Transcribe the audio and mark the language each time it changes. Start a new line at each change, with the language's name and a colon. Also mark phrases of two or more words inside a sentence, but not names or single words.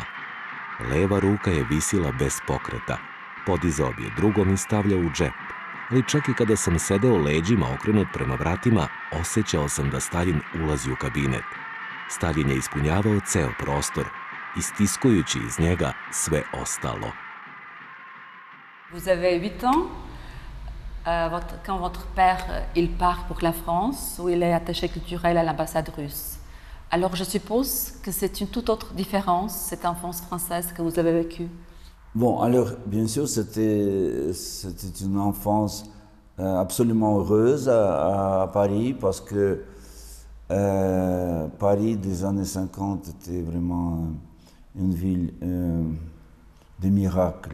Serbian: Leva ruka je visila bez pokreta, podizao bi je drugom i stavljao u džep. Ali čak i kada sam sedeo leđima okrenut prema vratima, osjećao sam da Staljin ulazi u kabinet. Staljin je ispunjavao ceo prostor, istiskujući iz njega sve ostalo.
French: Vous avez 8 ans, quand votre père il part pour la France, où il est attaché culturel à l'ambassade russe. Alors je suppose que c'est une toute autre différence, cette enfance française que vous avez vécue. Bon, alors, bien sûr, c'était une enfance absolument heureuse à Paris, parce que Paris des années 50 était vraiment une ville de miracles.